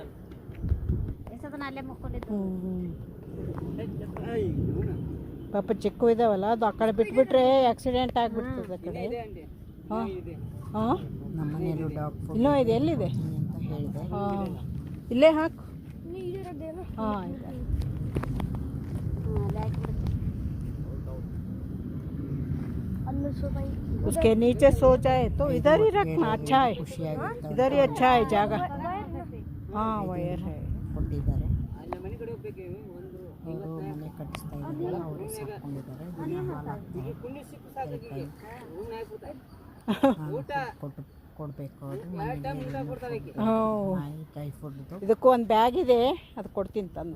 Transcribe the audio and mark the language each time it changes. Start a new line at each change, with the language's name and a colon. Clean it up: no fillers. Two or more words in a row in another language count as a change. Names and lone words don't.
Kannada: ಪಾಪ ಚಿಕ್ಕು ಇದಾವಲ್ಲ, ಅದು ಆ ಕಡೆ ಬಿಟ್ಬಿಟ್ರೆ ಆಕ್ಸಿಡೆಂಟ್ ಆಗಿಬಿಡ್ತದೆ. ಆ ಕಡೆ ಹಾಂ ಹಾಂ ನಮ್ಮ ಮನೆಯಲ್ಲೂ
English: dog food
Kannada: ಇನ್ನೂ ಇದೆ. ಎಲ್ಲಿದೆ ಅಂತ ಹೇಳಿದೆ. ಹಾಂ, ಇಲ್ಲೇ ಹಾಕು.
Hindi: हाँ, उसके नीचे सो जाए तो इधर ही रखना अच्छा है. इधर ही अच्छा है जगह. हाँ, वायर है.
Kannada: ಮನೆ ಕಟ್ಟಿಸ್ತಾ ಇದ್ದಾರೆ. ಅವರು ಸಾಕೊಂಡಿದ್ದಾರೆ. ಕೊಡಬೇಕು. ನಾಯಿ ಫುಡ್ದು ಇದಕ್ಕೂ ಒಂದು ಬ್ಯಾಗ್ ಇದೆ, ಅದು ಕೊಡ್ತೀನಿ ತಂದು.